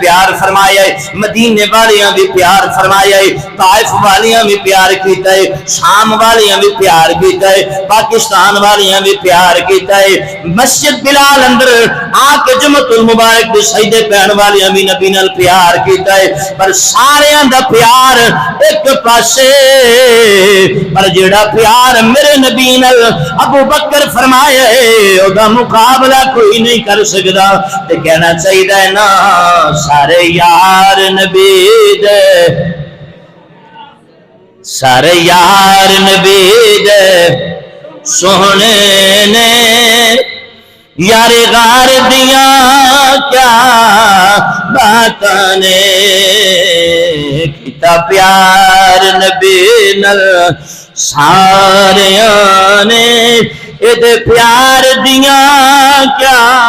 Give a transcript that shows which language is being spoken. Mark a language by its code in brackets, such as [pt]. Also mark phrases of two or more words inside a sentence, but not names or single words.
[pa] پیار فرمایا ہے، مدینے والیاں بھی پیار فرمایا ہے، طائف والیاں بھی پیار کیتا ہے، شام والیاں بھی پیار کیتا ہے، پاکستان والیاں بھی پیار کیتا ہے، مسجد بلال اندر آ کے جمعۃ المبارک دے سجدے پہن والیاں بھی نبی نال پیار کیتا ہے، پر ساریاں دا پیار ایک پاسے، پر جیڑا پیار میرے نبی نال ابو بکر فرمایا ہے او دا مقابلہ کوئی نہیں کر سکدا، تے کہنا چاہیے نا سارے یار نبی دے، سارے یار نبی دے سونے نے یار غار دیاں کیا باتاں نے کیتا پیار نبی نال ساریاں نے اے پیار دیاں کیا